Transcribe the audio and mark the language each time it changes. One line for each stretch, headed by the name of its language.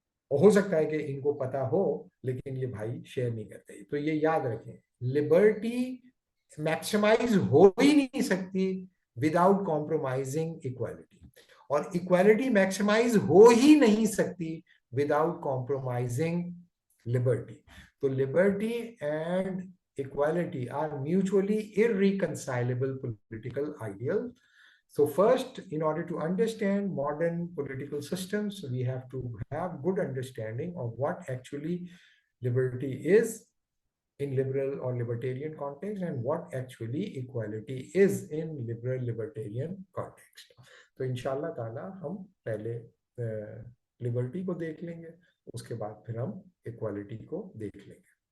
Hindi: और हो सकता है कि इनको पता हो लेकिन ये भाई शेयर नहीं करते. तो ये याद रखें, लिबर्टी मैक्सिमाइज हो ही नहीं सकती विदाउट कॉम्प्रोमाइजिंग इक्वालिटी, और इक्वालिटी मैक्सिमाइज हो ही नहीं सकती विदाउट कॉम्प्रोमाइजिंग लिबर्टी.
English: तो liberty and equality are mutually irreconcilable political ideals. So first, in order to understand modern political systems, we have to have good understanding of what actually liberty is in liberal or libertarian context and what actually equality is in liberal libertarian context.
Hindi: तो इंशाल्लाह ताला हम पहले liberty को देख लेंगे, उसके बाद फिर हम इक्वालिटी को देख लेंगे.